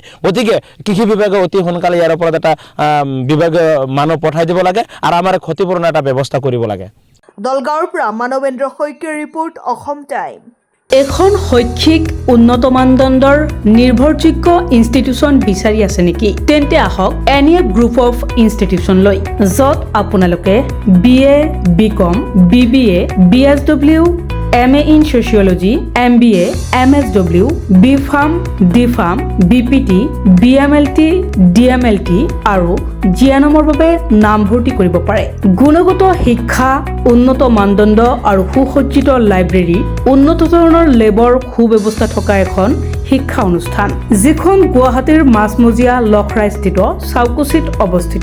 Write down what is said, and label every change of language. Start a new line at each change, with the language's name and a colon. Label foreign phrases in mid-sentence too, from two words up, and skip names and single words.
Assamese: গতিকে কৃষি বিভাগে অতি সোনকালে ইয়াৰ ওপৰত এটা বিভাগীয় মানুহ পঠাই দিব লাগে আৰু আমাৰ ক্ষতিপূৰণৰ এটা ব্যৱস্থা কৰিব লাগে। দলগাঁৱৰ পৰা মানৱেন্দ্ৰ শইকীয়াৰ ৰিপৰ্ট, অসম টাইম। এখন শৈক্ষিক উন্নত মানদণ্ডৰ নিৰ্ভৰযোগ্য ইনষ্টিটিউচন বিচাৰি আছে নেকি? তেন্তে আহক এনিএফ গ্ৰুপ অফ ইনষ্টিটিউচন লৈ, য'ত আপোনালোকে BA, BCom, BBA, BSW
English: MA in Sociology,
Assamese: MBA, MSW, BPharm, DPharm, BPT, BMLT, DMLT আৰু জিএনএমৰ বাবে নামভৰ্তি কৰিব পাৰে। গুণগত শিক্ষা, উন্নত মানদণ্ড আৰু সুসজ্জিত লাইব্ৰেৰী, উন্নত ধৰণৰ লেবৰ সুব্যৱস্থা থকা এখন শিক্ষা অনুষ্ঠান, যিখন গুৱাহাটীৰ মাজমজিয়া লখৰাস্থিত চাউকুচিত অৱস্থিত।